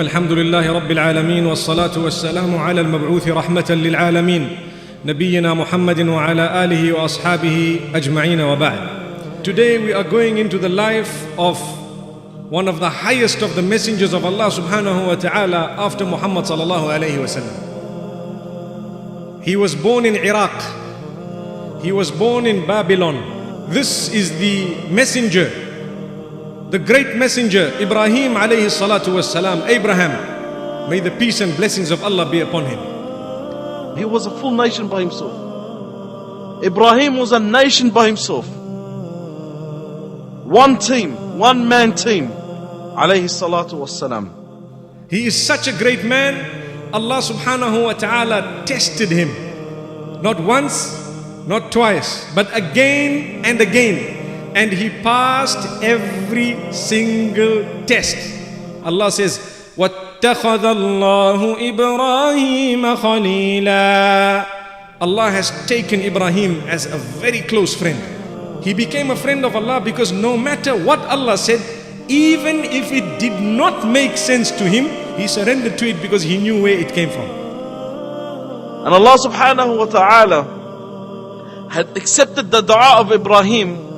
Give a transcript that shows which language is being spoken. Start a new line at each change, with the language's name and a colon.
Arabic: الحمد لله رب العالمين، والصلاة والسلام على المبعوث رحمة للعالمين نبينا محمد وعلى آله وأصحابه أجمعين وبعد.
English: Today we are going into the life of one of the highest of the messengers of Allah
Arabic: subhanahu wa ta'ala
English: after Muhammad
Arabic: sallallahu alayhi wa sallam.
English: He was born in Iraq. He was born in Babylon. This is the messenger, the great messenger Ibrahim
Arabic: alayhi salatu was salam,
English: Abraham. May the peace and blessings of Allah be upon him. He was a full nation by himself. Ibrahim was a nation by himself. One team, one man team.
Arabic: Alayhi salatu wassalam.
English: He is such a great man. Allah
Arabic: subhanahu wa ta'ala
English: tested him. Not once, not twice, but again and again. And he passed every single test. Allah says,
Arabic: وَاتَّخَذَ اللَّهُ إِبْرَاهِيمَ خَلِيلًا.
English: Allah has taken Ibrahim as a very close friend. He became a friend of Allah because no matter what Allah said, even if it did not make sense to him, he surrendered to it because he knew where it came from. And Allah
Arabic: subhanahu wa ta'ala
English: had accepted the dua of Ibrahim.